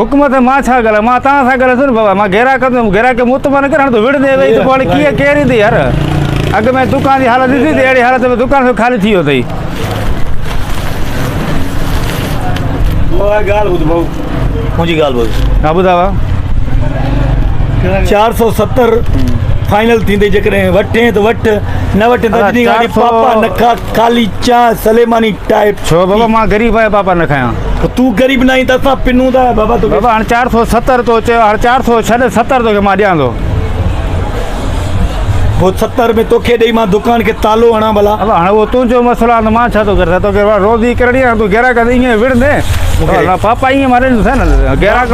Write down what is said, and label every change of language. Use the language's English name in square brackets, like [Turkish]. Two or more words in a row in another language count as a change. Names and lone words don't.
[Sindhi] हुकूमत मां छा ॻाल्हायां मां तव्हां सां ॻाल्हायां थो न बाबा मां ग्राहक ग्राहक मुतमन न कर विढ़ंदे वेही त पोइ कीअं केरु ईंदी यार अॻु में दुकान जी हालत ॾिसी त अहिड़ी हालत में दुकान ख़ाली थी वियो अथई ॻाल्हि ॿुध भाऊ मुंहिंजी ॻाल्हि ॿुध हा ॿुधावा 470 फाइनल थींदे जेकॾहिं वठे त वठ न वठे त गाड़ी पापा न खा खाली चांहि सलेमानी टाइप छो बाबा मां ग़रीब आहियां पापा न खायां तूं ग़रीब न आहीं त असां पिनूं था बाबा तूं बाबा हाणे 470 तो चयो हाणे 400 छॾ 70 तोखे मां ॾियां थो पोइ 70 में तोखे ॾेई मां दुकान खे तालो हणां भला अब हाणे उहो तुंहिंजो मसइलो आहे त मां छा थो करे तोखे रोज़ी करणी आहे तूं ग्राहक ईअं विढ़ंदे पापा ईअं मारे न ग्राहक